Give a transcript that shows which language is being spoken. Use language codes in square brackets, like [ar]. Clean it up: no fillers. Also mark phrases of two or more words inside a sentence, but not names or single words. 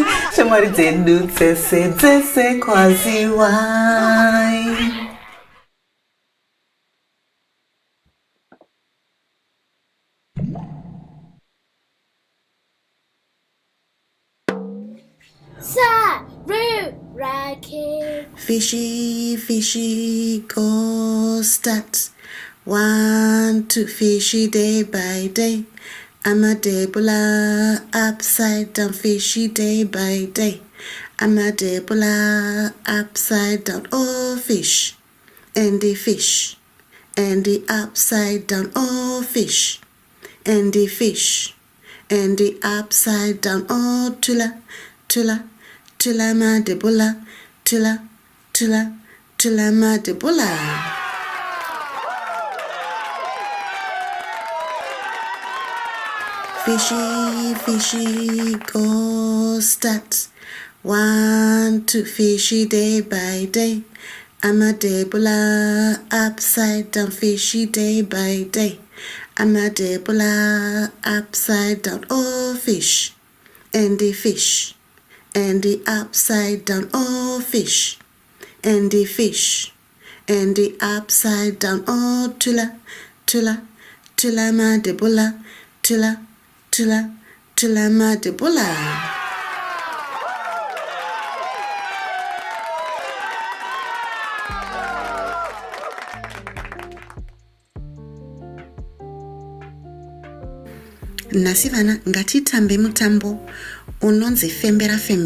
[sn] Shamwari dzedu dzese kwaziwai. [en] SARURA kids. Fishy, go start. 1, 2, fishy day by day. I'm a debula upside down, fishy day by day. I'm a debula upside down, oh fish. And the fish. And the upside down, oh fish. And the fish. And the upside down, oh tula ma debula, tula ma debula. Fishy, go start. 1, 2, fishy day by day. I'm a debula upside down, fishy day by day. I'm a debula upside down, oh fish. And the fish. And the upside down, oh fish. And the fish. And the upside down, oh tula ma debula, tula ma debula. [sn] Nasi vana ngatitambe mutambo unonzi fembera.